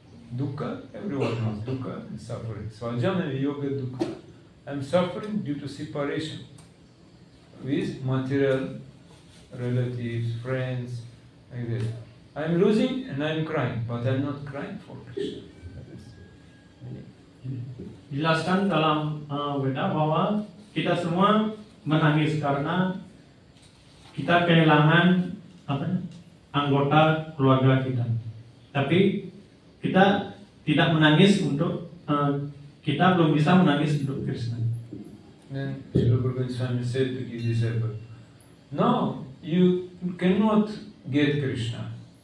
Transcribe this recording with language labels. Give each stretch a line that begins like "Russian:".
English: Dukkha, everyone knows dukkha and suffering. Swajana Viyoga Dukha. I'm suffering due to separation with material relatives, friends, like that. I'm losing and I'm crying, but I'm not crying for Krishna.
Indonesian: Dijelaskan dalam Weda bahwa kita semua menangis karena kita kehilangan anggota keluarga kita. Tapi kita tidak menangis untuk kita belum bisa menangis untuk Krishna.
English: Then Srila Guru Swami said to his disciple, "No, you cannot get Krishna.